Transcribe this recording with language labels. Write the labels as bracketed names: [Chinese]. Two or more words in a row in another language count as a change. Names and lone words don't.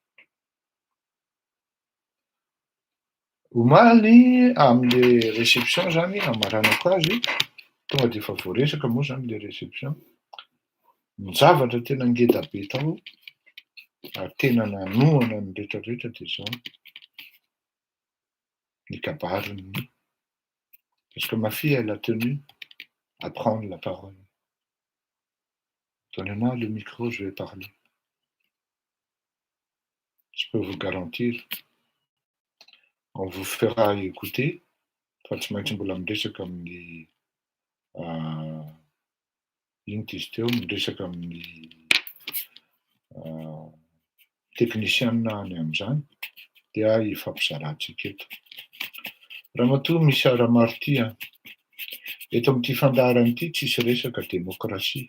[Malagasy] Omaly am'le réception zany, amaranako azy, tonga de efa voaresaka moa zany le réception. Ny zavatra tena ngeda be tao, ary tena nanohana ny rehetrarehetra de zao. Ny kabariny, [French] parce que ma fille, elle a tenu à prendre la parole. Donnez-moi le micro, je vais parler. Je peux vous garantir, on vous fera écouter. [Malagasy] Fa tsy maintsy mbola miresaka amin'ny ino izy teo, miresaka amin'ny technicien any amin'izany, dia ifampizarantsika eto. Ramatoa misy ara-maro ty a. Eto amin'ity fandaharana ity tsisy resaka démocratie.